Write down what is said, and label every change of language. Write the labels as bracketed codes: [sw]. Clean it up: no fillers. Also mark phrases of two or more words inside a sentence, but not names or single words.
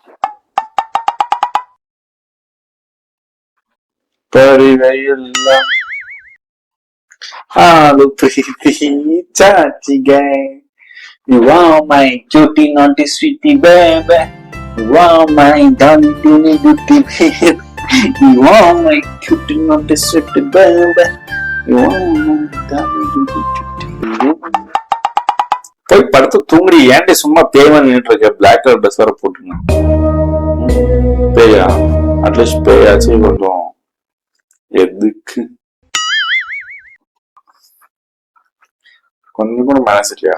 [kn] ಪರಿವೆಯಿಲ್ಲ ಹಾಲು ಪ್ರೀತಿ ಚಾಚಿಗೆ [en] You are my cutie naughty sweetie baby. You are my darling teeny beauty baby. You are my cutie naughty sweetie baby. You are my darling beauty cutie. [ta] போய் படுத்து தூங்குடி. ஏன்டி சும்மா பேய் நின்றுட்டு இருக்க? [en] black color dress [ta] வர போட்டுங்க. பேயா? அட்லீஸ்ட் பேயாச்சு கொஞ்சம். எதுக்கு கொஞ்சம் கூட மேனேஜ் இல்லையா?